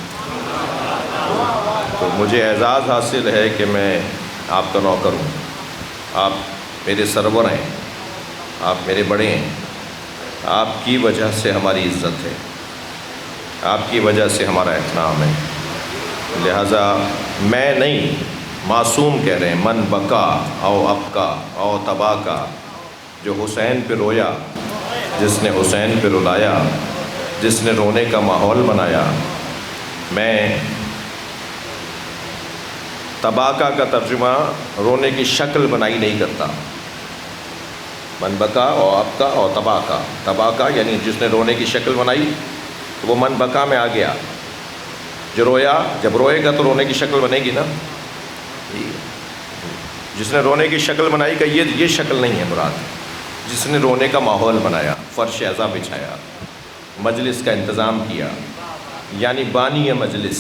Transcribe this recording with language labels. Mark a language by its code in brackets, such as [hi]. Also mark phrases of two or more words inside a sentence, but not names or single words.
[ur] تو مجھے اعزاز حاصل ہے کہ میں آپ کا نوکر ہوں، آپ میرے سرور ہیں، آپ میرے بڑے ہیں، آپ کی وجہ سے ہماری عزت ہے، آپ کی وجہ سے ہمارا احترام ہے۔ لہذا میں نہیں، معصوم کہہ رہے ہیں، [ar] من بکا او ابکا او تباکا، [ur] جو حسین پہ رویا، جس نے حسین پہ رلایا، جس نے رونے کا ماحول بنایا۔ میں تباکا کا ترجمہ رونے کی شکل بنائی نہیں کرتا۔ [ar] من بکا او ابکا او تباکا، [ur] تباکا یعنی جس نے رونے کی شکل بنائی تو وہ [ar] من بکا [ur] میں آ گیا۔ جو رویا، جب روئے گا تو رونے کی شکل بنے گی نا۔ جس نے رونے کی شکل بنائی کہ یہ شکل نہیں ہے مراد، جس نے رونے کا ماحول بنایا، فرش اعظم بچھایا، مجلس کا انتظام کیا، یعنی بانی ہے مجلس۔